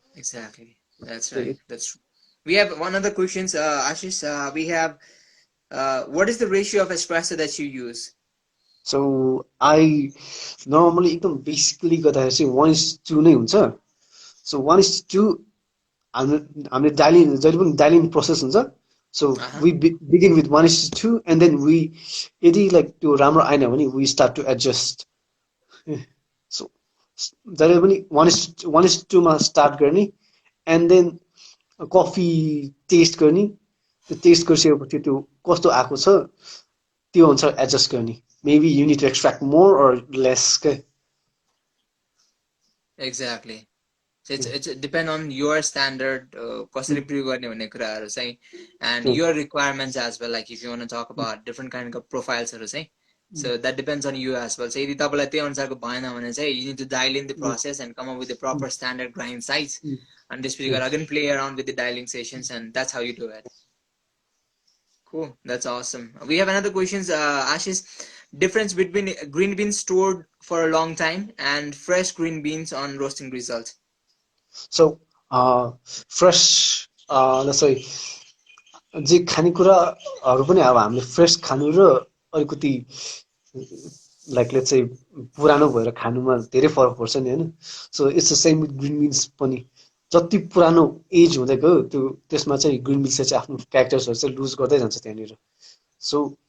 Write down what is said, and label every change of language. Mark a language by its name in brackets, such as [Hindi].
[English] exactly that's right that's true. We have one other questions Ashish we have what is the ratio of espresso that you use so I normally [Nepali] एकदम basically गर्दाखेरि चाहिँ 1:2 नै हुन्छ so 1:2 हामीले डाइलिङ जहिले पनि डाइलिङ process हुन्छ [English] so we begin with 1:2 and then we [Nepali] यदि लाइक त्यो राम्रो आएन भने [English] we start to adjust [Nepali] so जहिले पनि 1:2 मा स्टार्ट गर्ने [English] and then [Nepali] कफी टेस्ट गर्ने त्यो टेस्ट गरिसकेपछि त्यो कस्तो आएको छ त्यो अनुसार एडजस्ट गर्ने [English] maybe you need to extract more or less exactly so it's depend on your standard [Nepali] कसरी ब्रू गर्ने भन्ने कुराहरु चाहिँ [English] and your requirements as well like if you want to talk about different kind of profiles हरु चाहिँ so that depends on you as well so [Nepali] यदि तपाईलाई त्यो अनुसारको भएन भने चाहिँ [English] you need to dial in the process and come up with the proper standard grind size and this you again play around with the dialing sessions and that's how you do it cool that's awesome we have another questions Ashish difference between green beans stored for a long time and fresh green beans on roasting results [Nepali] so fresh let's say जे खानेकुराहरु पनि अब हामीले fresh खानु र अलिकति like let's say पुरानो भएर खानुमा धेरै फरक पर्छ नि हैन so it's the same with green beans पनि जति पुरानो एज हुँदै गयो त्यो त्यसमा चाहिँ ग्रीन बीन्सले चाहिँ आफ्नो क्यारेक्टर्सहरु चाहिँ लुज गर्दै जान्छ त्यहाँनिर सो